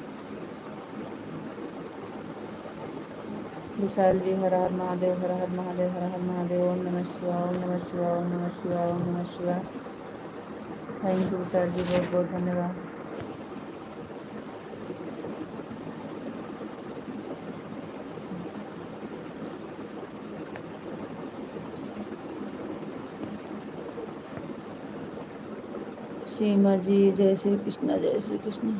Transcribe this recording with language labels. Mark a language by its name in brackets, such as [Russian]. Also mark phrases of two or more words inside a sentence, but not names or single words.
[Hindi] विशाल जी, हर हर महादेव, हर हर महादेव, हर हर महादेव। [Sanskrit] ओम नमः शिवाय, ओम नमः शिवाय, ओम नमः शिवाय, ओम नमः शिवाय। [English] Thank you [Hindi] विशाल जी, बहुत बहुत धन्यवाद। सीमा जी, जय श्री कृष्ण, जय श्री कृष्ण।